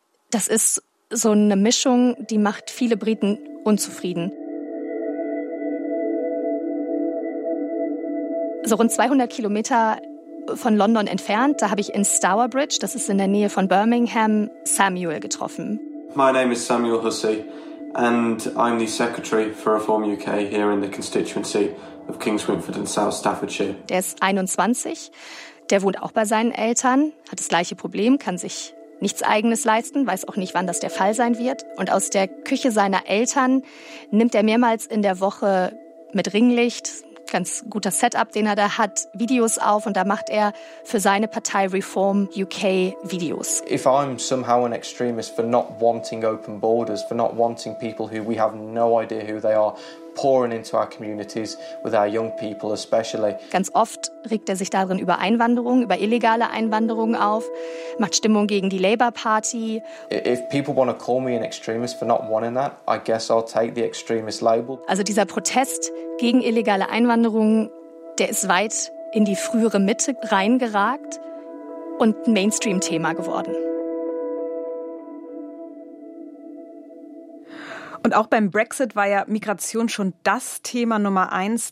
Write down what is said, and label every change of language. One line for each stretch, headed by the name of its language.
German: Das ist so eine Mischung, die macht viele Briten unzufrieden. So rund 200 Kilometer von London entfernt, da habe ich in Stourbridge, das ist in der Nähe von Birmingham, Samuel getroffen.
English: My name is Samuel Hussey and I'm the secretary for Reform UK here in the constituency of Kings Winford and South Staffordshire.
German: Der ist 21, der wohnt auch bei seinen Eltern, hat das gleiche Problem, kann sich nichts Eigenes leisten, weiß auch nicht, wann das der Fall sein wird. Und aus der Küche seiner Eltern nimmt er mehrmals in der Woche mit Ringlicht, ganz guter Setup, den er da hat, Videos auf und da macht er für seine Partei Reform UK Videos.
English: If I'm somehow an extremist for not wanting open borders, for not wanting people who we have no idea who they are pouring into our communities with our young people especially.
German: Ganz oft regt er sich darin über Einwanderung, über illegale Einwanderung auf, macht Stimmung gegen die Labour Party.
English: If people want to call me an extremist for not wanting that, I guess I'll take the extremist label.
German: Also dieser Protest gegen illegale Einwanderung, der ist weit in die frühere Mitte reingeragt und ein Mainstream-Thema geworden. Und auch beim Brexit war ja Migration schon das Thema Nummer eins.